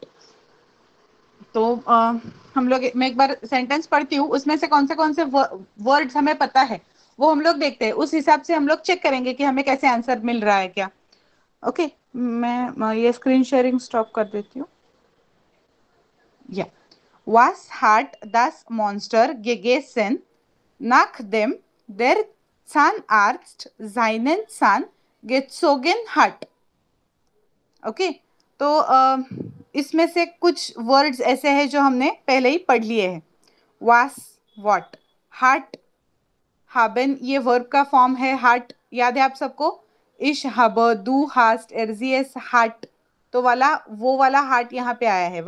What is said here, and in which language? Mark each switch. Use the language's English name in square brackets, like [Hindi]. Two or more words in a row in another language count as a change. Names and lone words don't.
[Hindi] तो हम लोग, मैं एक बार सेंटेंस पढ़ती हूँ, उसमें से कौन से वर्ड्स हमें पता है वो हम लोग देखते हैं, उस हिसाब से हम लोग चेक करेंगे कि हमें कैसे आंसर मिल रहा है क्या। ओके, मैं ये [English] screen sharing [Hindi] स्टॉप कर देती हूँ। [German] या Was hat das Monster gegessen, nachdem der Zahnarzt seinen Zahn gezogen hat? [Hindi] ओके, तो इसमें से कुछ वर्ड्स ऐसे हैं जो हमने पहले ही पढ़ लिए हैं। वास, वॉट, [German] hat, haben, [Hindi] ये वर्ब का फॉर्म है हार्ट, याद है आप सबको? [German] ich, hab, du, hast, er sie es, hat, [Hindi] तो वाला वो वाला हार्ट यहाँ पे आया है।